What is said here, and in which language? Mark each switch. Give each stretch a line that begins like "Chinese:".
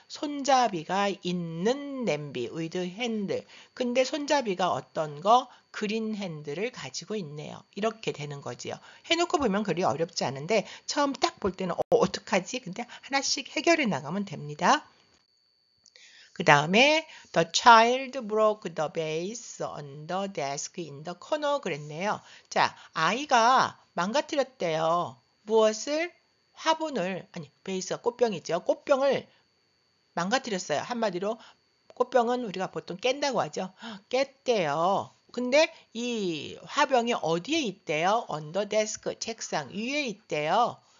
Korean: 손잡이가 있는 냄비. with 핸들. 근데 손잡이가 어떤 거? 그린 핸들을 가지고 있네요. 이렇게 되는 거지요. 해놓고 보면 그리 어렵지 않은데 처음 딱 볼 때는 어떡하지? 근데 하나씩 해결해 나가면 됩니다. 그 다음에
English: the child broke the vase on the desk in the corner
Korean: 그랬네요. 자, 아이가 망가뜨렸대요. 무엇을? 화분을, 아니, 베이스가 꽃병이죠. 꽃병을 망가뜨렸어요. 한마디로 꽃병은 우리가 보통 깬다고 하죠. 깼대요. 근데 이 화병이 어디에 있대요?
English: on the desk,
Korean: 책상 위에 있대요.